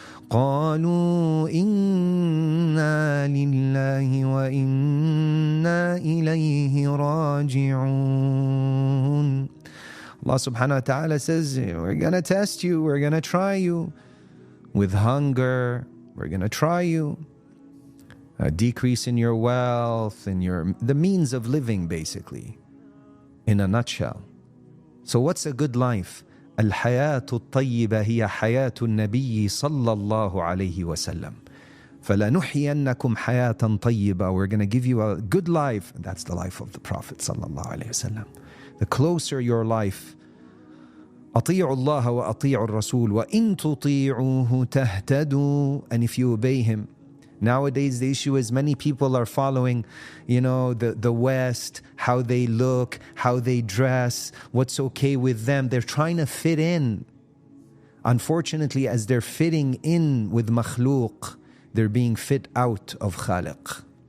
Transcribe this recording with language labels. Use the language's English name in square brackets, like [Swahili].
[Arabic] قالوا إنا لله وإنا إليه راجعون. [English] Allah subhanahu wa ta'ala says, we're going to test you, we're going to try you with hunger, we're going to try you, a decrease in your wealth and the means of living, basically, in a nutshell. So what's a good life? [Arabic] الحياة الطيبة هي حياة النبي صلى الله عليه وسلم. فلنحيينكم حياة طيبة. [English] We're going to give you a good life. That's the life of the Prophet [Arabic] صلى الله عليه وسلم. [English] The closer your life, [Arabic] أطيعوا الله وأطيعوا الرسول وإن تطيعوه تهتدوا. [English] And if you obey him. Nowadays the issue is many people are following, the West, how they look, how they dress, what's okay with them. They're trying to fit in. Unfortunately, as they're fitting in with makhluq, they're being fit out of khaliq.